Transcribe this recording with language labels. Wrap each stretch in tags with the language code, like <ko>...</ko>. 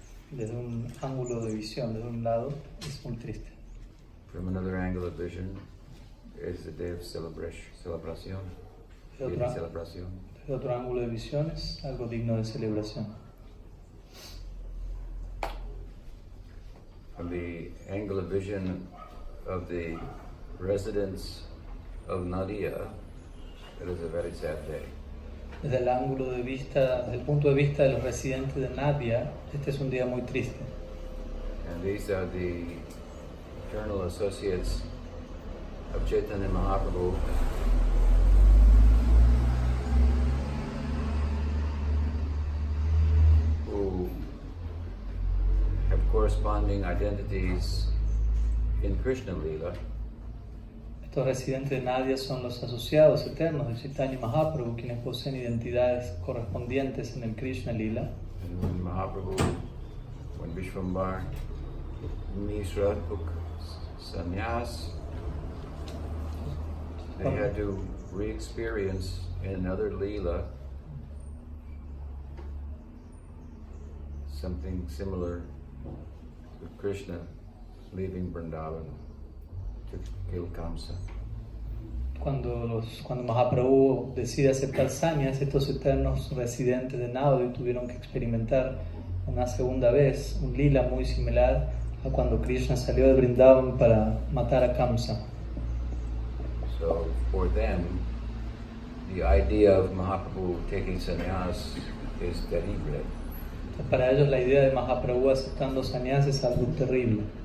<es>Desde un ángulo de visión, desde un lado, es muy triste.</es> <en>From another angle of vision is a day of celebración.</en> <es>Desde otro ángulo de visión es algo digno de celebración.</es> <en>From the angle of vision of the residents of Nadia, it is a very sad day.</en> <es>Desde el ángulo de vista, desde el punto de vista de los residentes de Nadia, este es un día muy triste.</es> <en>And these are the eternal associates of Chaitanya Mahaprabhu, who have corresponding identities in Krishna-lila.</en> <es>Estos residentes de Nadia son los asociados eternos de Chaitanya Mahaprabhu, quienes poseen identidades correspondientes en el Krishna-lila.</es> <en>And when Mahaprabhu, when Vishwambar Mishra took sannyas, they had to re-experience in another lila something similar to Krishna leaving Vrindavan to kill Kamsa.</en> <es>Cuando Mahaprabhu decide aceptar sannyas, estos eternos residentes de Nadia tuvieron que experimentar una segunda vez un lila muy similar a cuando Krishna salió de Vrindavan para matar a Kamsa.</es> <en>So for them, the idea of Mahaprabhu taking sannyas is terrible.</en> <es>Entonces, para ellos la idea de Mahaprabhu aceptando sannyas es algo terrible.</es>